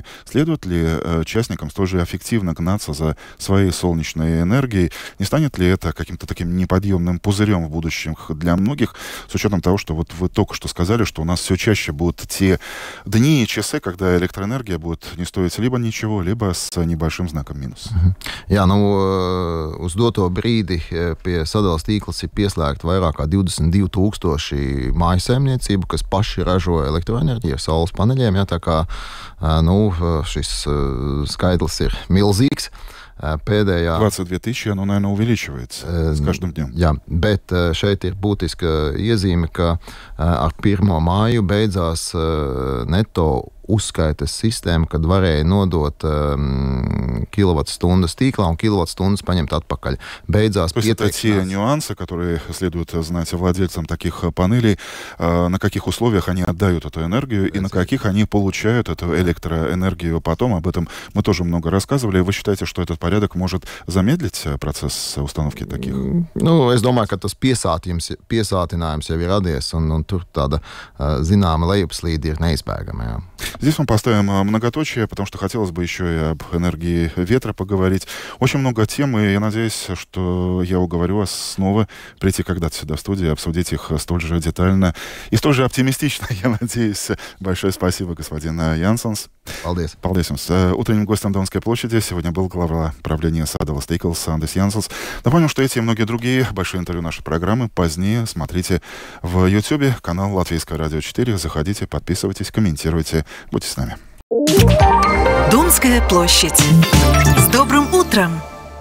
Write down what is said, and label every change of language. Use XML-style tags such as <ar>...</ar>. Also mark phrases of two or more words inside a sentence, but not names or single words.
<ru>Следует ли частникам столь же эффективно гнаться за своей солнечной энергией? Не станет ли это каким-то таким неподъемным пузырем в будущем для многих, с учетом того, что вот вы только что сказали, что у нас все чаще будут те дни и часы, когда электроэнергия будет не стоить либо ничего, либо с небольшим знаком минус.</ru> <lv>Jā, uz doto brīdi pie sadales tīklas ir pieslēgta vairāk kā 22,000 mājsaimniecību, kas paši ražo elektroenerģiju ar saules paneļiem. Jā, tā kā šis skaitlis ir milzīgs. Pēdējā</lv> <ru>22 тысячи, оно, наверное, увеличивается с каждым днем.</ru> <lv>Jā, bet šeit ir būtiska iezīme, ka ar 1. māju beidzās neto uzskaites sistēma, kad varēja nodot киловатт-сtundas tīklā un киловатт-stundas paņemt atpakaļ. Beidzās</lv> <ru>То есть это те нюансы, которые следует знать владельцам таких панелей, на каких условиях они отдают эту энергию и на каких они получают эту электроэнергию потом. Об этом мы тоже много рассказывали. Вы считаете, что этот порядок может замедлить процесс установки таких?</ru> <lv>Es domāju, ka tas piesātinājums jau ir radies, un tur tāda zināma lejupslīde ir neizbēgama. Jā.</lv> <ru>Здесь мы поставим многоточие, потому что хотелось бы еще и об энергии ветра поговорить. Очень много тем, и я надеюсь, что я уговорю вас снова прийти когда-то сюда в студию, обсудить их столь же детально и столь же оптимистично, я надеюсь. Большое спасибо, господин Янсенс.</ru> <lv>Paldies. Paldies jums.</lv> <ru>Утренним гостем Донской площади сегодня был глава правления Sadala Steikls Андис Янсенс. Напомню, что эти и многие другие большие интервью нашей программы позднее смотрите в YouTube, канал Латвийское радио 4. Заходите, подписывайтесь, комментируйте. Будьте с нами. Донская площадь. С добрым утром!</ru>